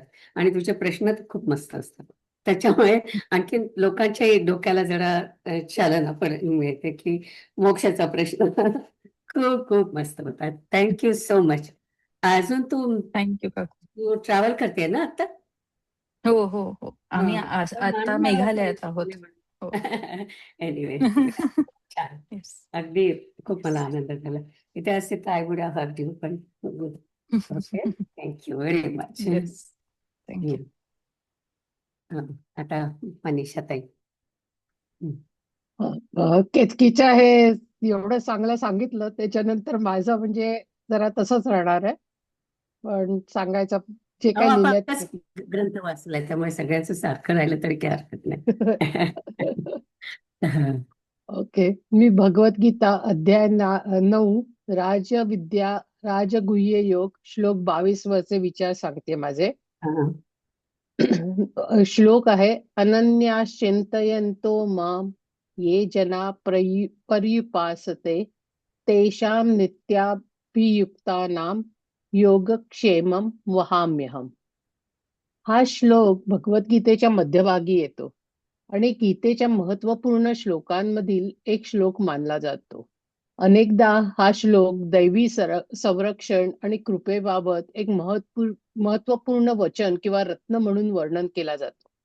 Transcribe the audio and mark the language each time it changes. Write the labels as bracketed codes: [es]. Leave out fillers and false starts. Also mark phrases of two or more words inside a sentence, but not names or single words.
[mr] आणि तुझे प्रश्न तर खूप मस्त असतात. त्याच्यामुळे आणखी लोकांच्या डोक्याला जरा चालना पण मिळते की मोक्षाचा प्रश्न खूप खूप मस्त होता. [en] thank you so much. [mr] अजून तू थँक्यू काकू. तू ट्रॅव्हल करते ना आता? हो, हो, हो. आम्ही तर आता म्हणून मला वाटलं मेघालयात आहोत. विचारले हो. म्हणून. एनिवे, छान. येस, अगदी खूप मला येस. आनंद झाला. इथे असते तर [en] I would have hurt you, [mr] पण ओके, [en] thank you very much. yes, thank you. [mr] आता मनीषा ताई. केतकीच्या हे एवढं चांगलं सांगितलं, त्याच्यानंतर माझं म्हणजे जरा तसंच राहणार आहे. पण सांगायचं जे अहो, काही आपण लिहिलंय आत्ताच ग्रंथ वाचलाय त्यामुळे सगळ्यांचं सारखं राहिलं तरी काही हरकत नाही. ओके. मी भगवद्गीता अध्याय 9 राजविद्या राजगुह्य योग श्लोक 22 वरचे विचार सांगते माझे. श्लोक आहे, [sa] अनन्याश्चिंतयन्तो माम ये जना पर्युपासते तेषां नित्याभियुक्तानां योगक्षेमं वहाम्यहम्. [mr] हा श्लोक भगवद्गीतेच्या मध्यभागी येतो आणि गीतेच्या महत्वपूर्ण श्लोकांमधील एक श्लोक मानला जातो. अनेकदा हा श्लोक दैवी संरक्षण आणि कृपेबाबत एक महत्वपूर्ण वचन किंवा रत्न म्हणून वर्णन केला जातो.